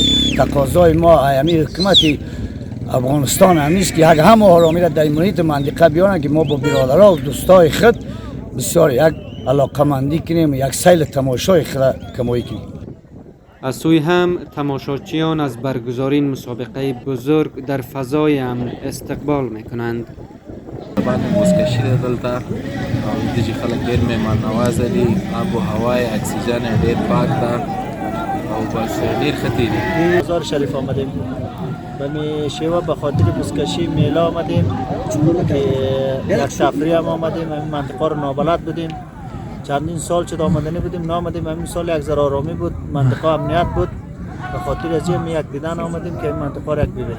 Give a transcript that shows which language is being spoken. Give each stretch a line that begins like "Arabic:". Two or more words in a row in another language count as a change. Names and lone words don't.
Persian: تقاضای ما همین حکومت افغانستان همیست که همه آرامی را در محیط منطقه بیارن که ما با برادرها و دوستای خود بسیار یک علاقمندی کنیم، یک سیل تماشای خود کمایی کنیم. از سوی هم تماشاچیان از برگزاری این مسابقه بزرگ در فضای امن استقبال میکنند.
Pashto: باندې بزکشي ده دلته او د چې خلک ډېر مهمان نوازه دي، آب و هوای اکسیجن یې ډېر پاک ده او بس ډېر ښه تېرېږي.
Persian: مزار شریف آمدیم و می شیوه به خاطر بزکشی میله آمدیم که یک سفری هم آمدیم. همین منطقه رو نابلد بودیم، چندین سال شد آمدنی بودیم نامدیم. همین سال یک ذره آرامی بود، منطقه امنیت بود، به خاطر از این یک دیدن آمدیم که این منطقه رو یک ببینیم.